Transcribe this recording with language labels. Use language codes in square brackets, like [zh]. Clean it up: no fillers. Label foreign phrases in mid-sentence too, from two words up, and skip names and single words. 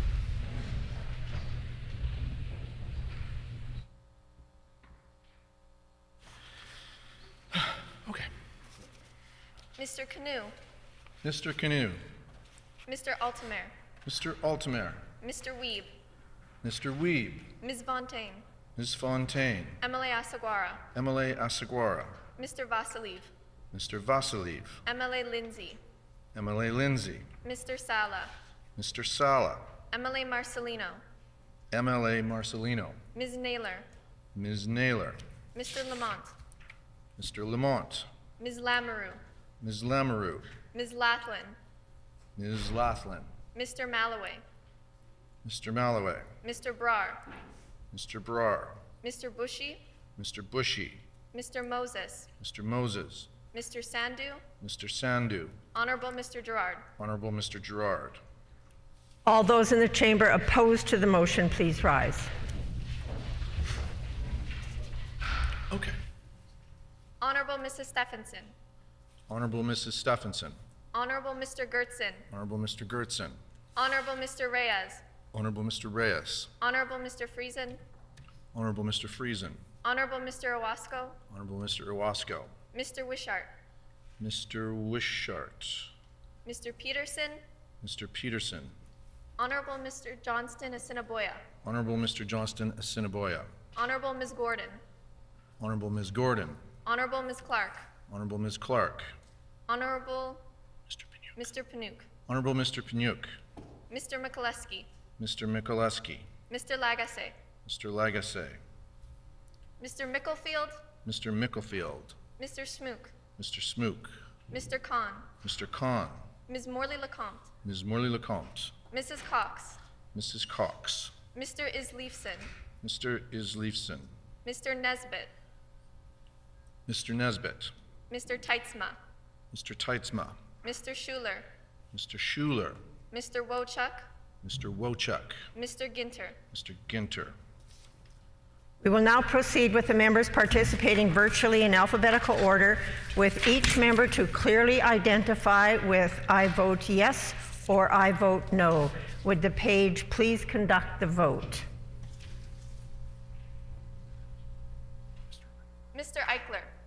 [en] Okay. Mr. Canoe. Mr. Canoe. Mr. Altemer. Mr. Altemer. Mr. Weeb. Mr. Weeb. Ms. Fontaine. Ms. Fontaine. Emily Asaguara. Emily Asaguara. Mr. Vasiliv. Mr. Vasiliv. Emily Lindsay. Emily Lindsay. Mr. Sala. Mr. Sala. Emily Marcelino. MLA Marcelino. Ms. Naylor. Ms. Naylor. Mr. Lamont. Mr. Lamont. Ms. Lamoureux. Ms. Lamoureux. Ms. Laughlin. Ms. Laughlin. Mr. Malloway. Mr. Malloway. Mr. Brar. Mr. Brar. Mr. Bushy. Mr. Bushy. Mr. Moses. Mr. Moses. Mr. Sandu. Mr. Sandu. Honorable Mr. Gerard. Honorable Mr. Gerard. All those in the chamber opposed to the motion, please rise. Okay. Honorable Mrs. Stephenson. Honorable Mrs. Stephenson. Honorable Mr. Gertson. Honorable Mr. Gertson. Honorable Mr. Reyes. Honorable Mr. Reyes. Honorable Mr. Friesen. Honorable Mr. Friesen. Honorable Mr. Owasco. Honorable Mr. Owasco. Mr. Wishart. Mr. Wishart. Mr. Peterson. Mr. Peterson. Honorable Mr. Johnston Assiniboia. Honorable Mr. Johnston Assiniboia. Honorable Ms. Gordon. Honorable Ms. Gordon. Honorable Ms. Clark. Honorable Ms. Clark. Honorable Mr. Panouk. Honorable Mr. Panyuk. Mr. Mikuleski. Mr. Mikuleski. Mr. Lagasse. Mr. Lagasse. Mr. Micklefield. Mr. Micklefield. Mr. Smook. Mr. Smook. Mr. Khan. Mr. Khan. Ms. Morley-Lecomte. Ms. Morley-Lecomte. Mrs. Cox. Mrs. Cox. Mr. Isleifson. Mr. Isleifson. Mr. Nesbitt. Mr. Nesbitt. Mr. Teitzma. Mr. Teitzma. Mr. Schuler. Mr. Schuler. Mr. Wochuk. Mr. Wochuk. Mr. Ginter. Mr. Ginter. We will now proceed with the members participating virtually in alphabetical order, with each member to clearly identify with "I vote yes" or "I vote no." Would the page please conduct the vote? Mr. Eichler.